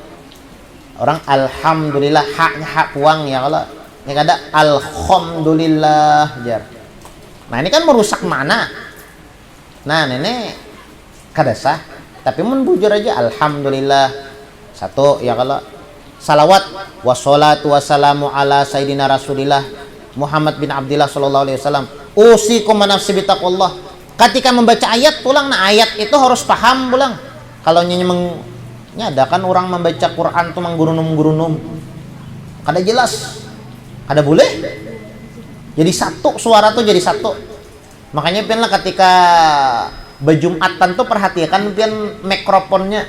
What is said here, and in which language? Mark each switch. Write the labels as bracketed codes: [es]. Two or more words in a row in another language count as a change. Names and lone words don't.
[bjn] Orang alhamdulillah haknya hak puang [ar] يا الله. [bjn] Ini kada alhamdulillah jar. Nah, ini kan merusak makna. Nah, nenek kada sah. Tapi mun bujur aja alhamdulillah. Satu ya kalau salawat [ar] والصلاة والسلام على سيدنا رسول الله محمد بن عبد الله صلى الله عليه وسلم. أوصيكم نفسي بتقوى الله. [bjn] Ketika membaca ayat pulang, nah ayat itu harus paham pulang. Kalau ada kan orang membaca Quran tuh menggurunum kada jelas, kada boleh. Jadi satu suara tuh jadi satu. Makanya pian lah ketika berjumatan tuh perhatikan pian mikrofonnya.